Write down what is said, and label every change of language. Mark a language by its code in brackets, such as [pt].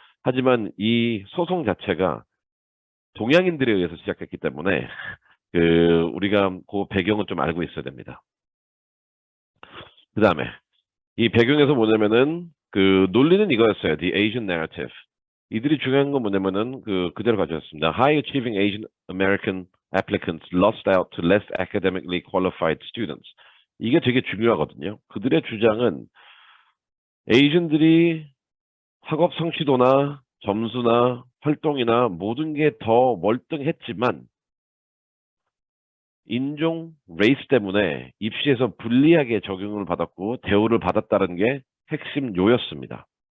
[ko] 하지만 이 소송 자체가 동양인들에 의해서 시작했기 때문에 우리가 그 배경은 좀 알고 있어야 됩니다. 그 다음에 이 배경에서 뭐냐면은 논리는 이거였어요. [en] The Asian Narrative. [ko] 이들이 중요한 건 뭐냐면은 그대로 가져왔습니다. [en] High achieving Asian American applicants lost out to less academically qualified students. [ko] 이게 되게 중요하거든요. 그들의 주장은 에이전들이 학업 성취도나 점수나 활동이나 모든 게 더 월등했지만 인종, 레이스 때문에 입시에서 불리하게 적용을 받았고 대우를 받았다는 게 핵심 요였습니다.